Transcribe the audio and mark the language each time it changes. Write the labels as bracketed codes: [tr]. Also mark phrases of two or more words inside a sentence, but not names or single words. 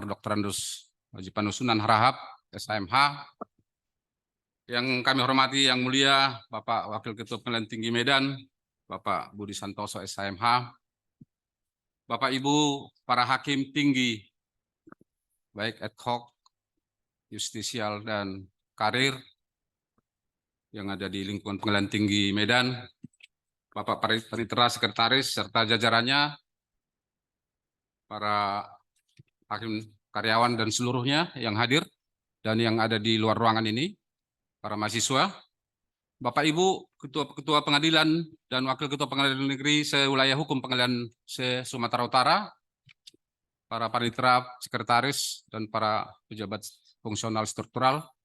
[id] Andrus Haji Panusunan Harahap, SHMH, yang kami hormati yang mulia, Bapak Wakil Ketua Pengadilan Tinggi Medan, Bapak Budi Santoso, SHMH, Bapak Ibu para hakim tinggi, baik ad hoc, justisial, dan karir, yang ada di lingkungan Pengadilan Tinggi Medan, Bapak Panitera, Sekretaris, serta jajarannya, para hakim karyawan dan seluruhnya yang hadir dan yang ada di luar ruangan ini, para mahasiswa, Bapak Ibu Ketua Pengadilan dan Wakil Ketua Pengadilan Negeri se-Wilayah Hukum Pengadilan se-Sumatera Utara, para panitera, sekretaris, dan para pejabat fungsional struktural.